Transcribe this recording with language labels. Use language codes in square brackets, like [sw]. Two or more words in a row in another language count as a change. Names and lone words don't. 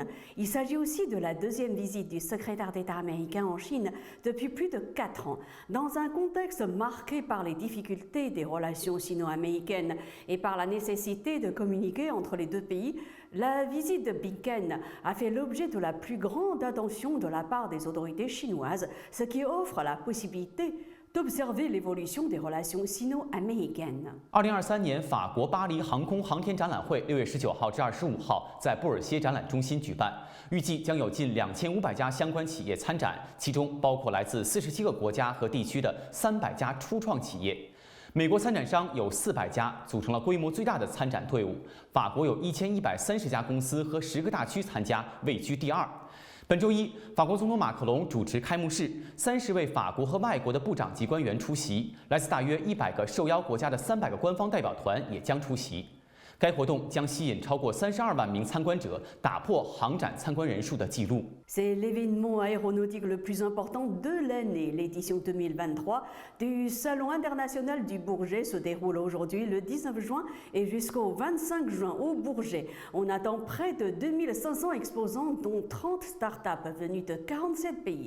[fr] Il s'agit aussi de la deuxième visite du secrétaire d'État américain en Chine depuis plus de 4 ans, dans un contexte marqué par les difficultés des relations sino-américaines et par la nécessité de communiquer entre les deux pays. La visite de Blinken a fait l'objet de la plus grande attention de la part des autorités chinoises, ce qui offre la possibilité d'observer l'évolution des relations sino-américaines. [zh] 2023 年法国巴黎航空航天展览会6月19号至25号在布尔歇展览中心举办，预计将有近2500家相关企业参展，其中包括来自47个国家和地区的300家初创企业。美国参展商有400家，组成了规模最大的参展队伍。法国有1130家公司和10个大区参加，位居第2。本周一，法国总统马克龙主持开幕式，30位法国和外国的部长级官员出席，来自大约100个受邀国家的300个官方代表团也将出席。该活动将吸引超过32万名参观者，打破航展参观人数的纪录。 [fr] C'est l'événement aéronautique le plus important de l'année. L'édition 2023 du Salon international du Bourget se déroule aujourd'hui le 19 juin et jusqu'au 25 juin au Bourget. On attend près de 2500 exposants, dont 30 startups venues de 47 pays.